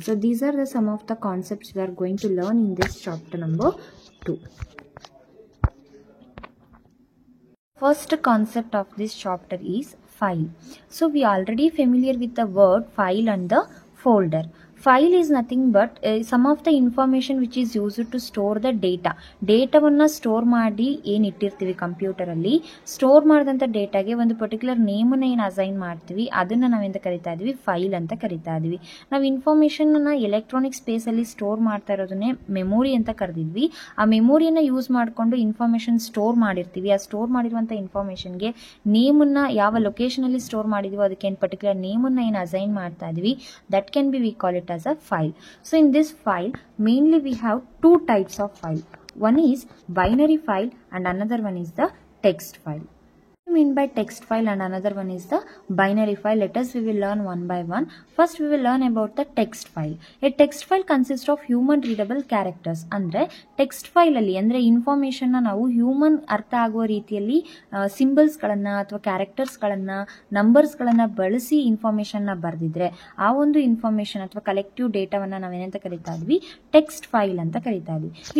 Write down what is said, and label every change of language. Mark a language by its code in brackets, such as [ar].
[en] So these are some of the concepts we are going to learn in this chapter number 2. First concept of this chapter is file. So we are already familiar with the word file and the folder. File is nothing but some of the information which is used to store the data. [kn] ಡೇಟಾವನ್ನು store ಮಾಡಿ ಏನು ಇಟ್ಟಿರ್ತೀವಿ ಕಂಪ್ಯೂಟರಲ್ಲಿ, store ಮಾಡಿದಂಥ ಡೇಟಾಗೆ ಒಂದು particular ನೇಮನ್ನು ಏನು assign ಮಾಡ್ತೀವಿ, ಅದನ್ನು ನಾವೆಂತ ಕರಿತಾ ಇದ್ವಿ, ಫೈಲ್ ಅಂತ ಕರಿತಾ ಇದ್ವಿ. ನಾವು ಇನ್ಫಾರ್ಮೇಷನ್ನ ಎಲೆಕ್ಟ್ರಾನಿಕ್ ಸ್ಪೇಸಲ್ಲಿ ಸ್ಟೋರ್ ಮಾಡ್ತಾ ಇರೋದನ್ನೇ ಮೆಮೊರಿ ಅಂತ ಕರೆದಿದ್ವಿ. ಆ ಮೆಮೊರಿಯನ್ನು ಯೂಸ್ ಮಾಡಿಕೊಂಡು ಇನ್ಫಾರ್ಮೇಷನ್ ಸ್ಟೋರ್ ಮಾಡಿರ್ತೀವಿ. ಆ ಸ್ಟೋರ್ ಮಾಡಿರುವಂಥ ಇನ್ಫಾರ್ಮೇಷನ್ಗೆ ನೇಮನ್ನು ಯಾವ ಲೊಕೇಶನಲ್ಲಿ ಸ್ಟೋರ್ ಮಾಡಿದ್ವೋ ಅದಕ್ಕೆ ಏನು ಪರ್ಟಿಕ್ಯುಲರ್ ನೇಮನ್ನು ಏನು ಅಸೈನ್ ಮಾಡ್ತಾ ಇದ್ವಿ, [en] That can be we call it as a file. So in this file mainly we have two types of file. One is binary file and another one is the text file. What do you mean by text file and another one is the binary file? Let us we will learn one by one. First we will learn about the text file. A text file consists of human readable characters. [kn] ಅಂದ್ರೆ text file ಅಲ್ಲಿ ಅಂದ್ರೆ information ನಾವು human ಅರ್ಥ ಆಗುವ ರೀತಿಯಲ್ಲಿ symbols ಗಳನ್ನ ಅಥವಾ characters ಗಳನ್ನ ನಂಬರ್ಸ್ ಗಳನ್ನ ಬಳಸಿ ಇನ್ಫಾರ್ಮೇಷನ್ ನ ಬರೆದಿದ್ರೆ ಆ ಒಂದು ಇನ್ಫಾರ್ಮೇಷನ್ ಅಥವಾ ಕಲೆಕ್ಟಿವ್ ಡೇಟಾವನ್ನ ನಾವೇನಂತ ಕರಿತಾ ಇದ್ವಿ, ಟೆಕ್ಸ್ಟ್ ಫೈಲ್ ಅಂತ ಕರಿತಾ ಇದ್ವಿ.